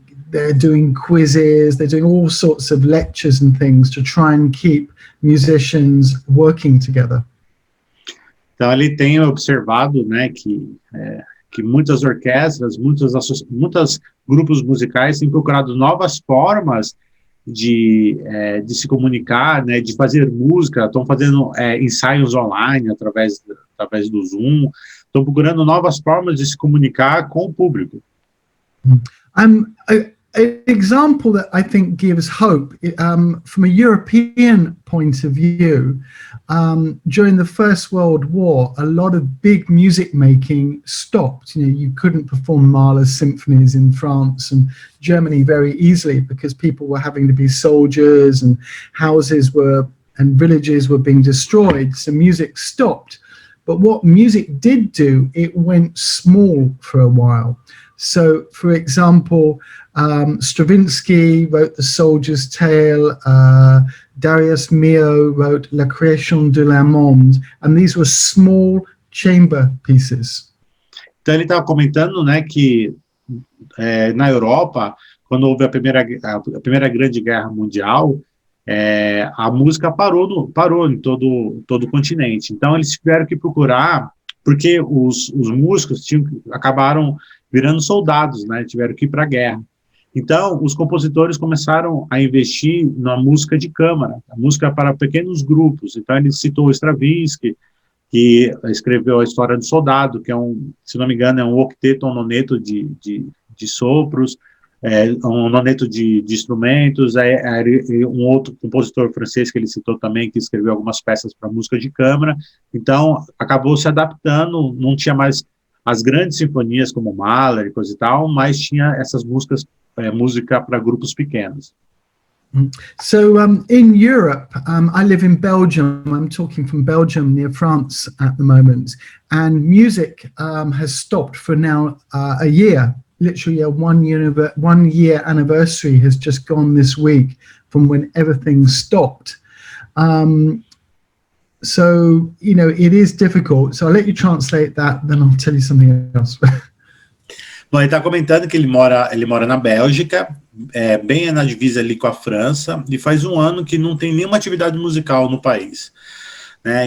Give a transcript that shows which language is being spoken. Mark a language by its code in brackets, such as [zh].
[en] They're doing quizzes, they're doing all sorts of lectures and things to try and keep musicians working together. [pt] Então, ele tem observado, né, que muitas orquestras, muitos grupos musicais têm procurado novas formas de se comunicar, né, de fazer música, estão fazendo ensaios online através do Zoom, estão procurando novas formas de se comunicar com o público. [en] An example that I think gives hope from a European point of view, during the First World War, a lot of big music making stopped. You know, you couldn't perform Mahler's symphonies in France and Germany very easily because people were having to be soldiers and houses and villages were being destroyed, so music stopped. But what music did do, it went small for a while. So, for example, Stravinsky wrote The Soldier's Tale, Darius Milhaud wrote La Création de la Monde, and these were small chamber pieces. [pt] Então ele estava comentando, né, que na Europa, quando houve a primeira Grande Guerra Mundial, a música parou em todo o continente. Então, eles tiveram que procurar, porque os músicos acabaram virando soldados, né? Tiveram que ir para a guerra. Então, os compositores começaram a investir na música de câmara, a música para pequenos grupos. Então, ele citou Stravinsky, que escreveu a História do Soldado, que se não me engano, é um octeto, um noneto de sopros, um noneto de instrumentos, um outro compositor francês que ele citou também, que escreveu algumas peças para música de câmara. Então, acabou se adaptando, não tinha mais as grandes sinfonias como Mahler e coisa e tal, mas tinha essas músicas, música para grupos pequenos. [en] So in Europe, I live in Belgium. I'm talking from Belgium near France at the moment. And music has stopped for now a year. Literally a 1 year anniversary has just gone this week from when everything stopped. So, it is difficult. So I'll let you translate that, then I'll tell you something else. [pt] Bom, ele está comentando que ele mora na Bélgica, bem na divisa ali com a França, e faz 1 ano que não tem nenhuma atividade musical no país, né?